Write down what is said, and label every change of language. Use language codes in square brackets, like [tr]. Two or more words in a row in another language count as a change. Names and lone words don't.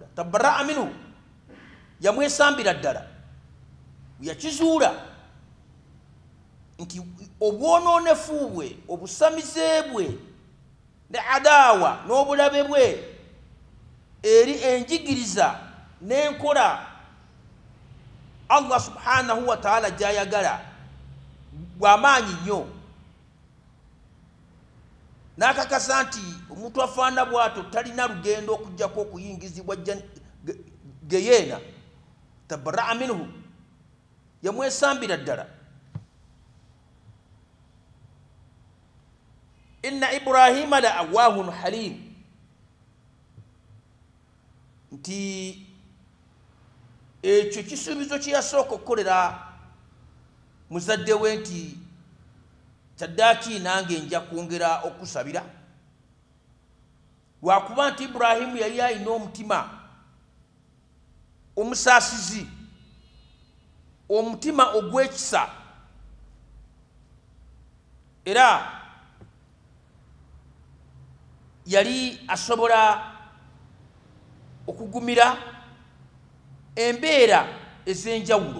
[ar] تبرأ منه, [lg] yamwesambira ddala, yakizuula nti obwonoonefu bwe, obusamize bwe, ne adaawa n'obulabe bwe eri enjigiriza n'enkola Allah [ar] سبحانه وتعالى [lg] gy'ayagala bw'amaanyi nnyo. N'akakasa nti omuntu afaana bw'atyo talina lugendo okujjako okuyingizibwa geyeena. [ar] تبرأ منه, [lg] yamwesambira ddala. [ar] إن إبراهيم لأواه حليم, [lg] nti ekyo kisuubizo kye yasooka okukolera muzadde we nti kyaddaaki nange nja kwongera okusabira, lwakuba nti Ibrahimu yali alina omutima omusaasizi, omutima ogw'ekisa, era yali asobola okugumira embeera ez'enjawulo.